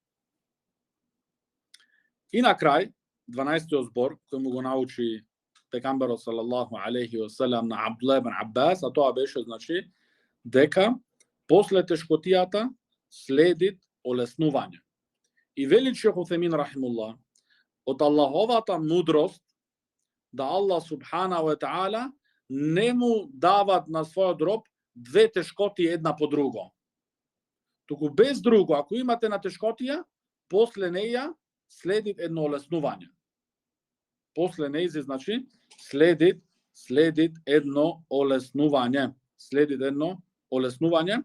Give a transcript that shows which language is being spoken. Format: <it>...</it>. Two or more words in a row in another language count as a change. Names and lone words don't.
<mk>И на крај, 12-тиот збор кој му го научи пекамберот</mk> <ar>صلى الله عليه وسلم</ar> <mk>на Абдулlah ибн Аббас, а тоа беше, значи, дека после тешкотијата следи олеснување. И вели шейх Утемин рахимуллах, од Аллаховата мудрост, да</mk> <ar>الله سبحانه وتعالى</ar> <mk>не му дават на својот роб две тешкоти една по друго. Туку без друго, ако имате на тешкотија, после неја следи едно олеснување. После нејзе, значи, следи едно олеснување.</mk>